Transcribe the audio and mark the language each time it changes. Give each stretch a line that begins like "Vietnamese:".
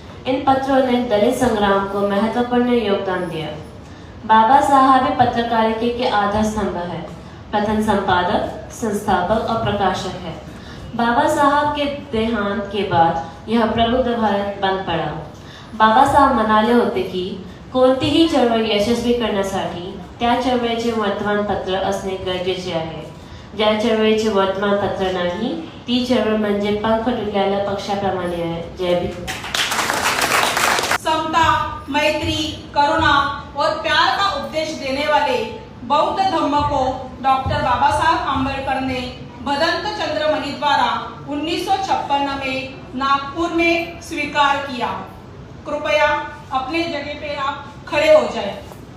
Hindi: इन पत्रों ने दलित संग्राम को महत्वपूर्ण योगदान दिया। बाबा साहब पत्रकारिता के आधार स्तंभ है, प्रथम संपादक, संस्थापक और प्रकाशक है। बाबा साहब के देहांत के बाद यह प्रबुद्ध भारत बंद पड़ा।
Marathi: बाबा साहब म्हणाले होते की कोणतीही चळवळ यशस्वी करण्यासाठी त्या चळवळीचे वर्तमानपत्र असणे गरजेचे आहे। ज्या चळवळीचे वर्तमानपत्र नाही ती चळवळ म्हणजे पंख तुटलेल्या पक्षाप्रमाणे आहे। जय भीम।
Hindi: समता, मैत्री, करुणा और प्यार का उपदेश देने वाले बौद्ध धम्म को डॉक्टर बाबा साहब आम्बेडकर ने भदंत चंद्र मणि द्वारा 1956 में नागपुर में स्वीकार किया। कृपया अपने जगह पे आप खड़े हो जाएं।